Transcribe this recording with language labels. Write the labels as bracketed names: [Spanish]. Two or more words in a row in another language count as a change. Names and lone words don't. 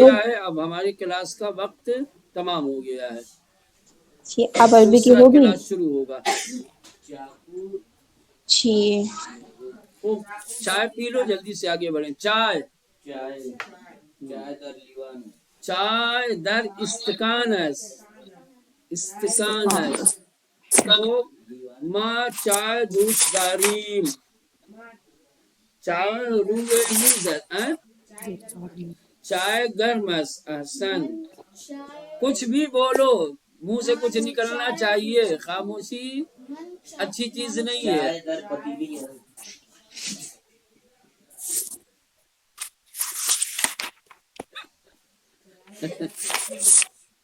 [Urdu] گیا ہے اب ہماری کلاس کا وقت تمام ہو گیا ہے اب اب عربی کی دوسرا ہوگی؟ کلاس شروع ہوگا جی او، چائے پی لو جلدی سے آگے بڑھیں چائے [Persian] چائے در استکان است [Urdu] استکان ہے تو [Persian] ما چائے دوست داریم چائے روئے میزد چائے گرم است [Urdu] احسن کچھ بھی بولو منہ سے کچھ نکلنا چاہیے خاموشی اچھی چیز نہیں ہے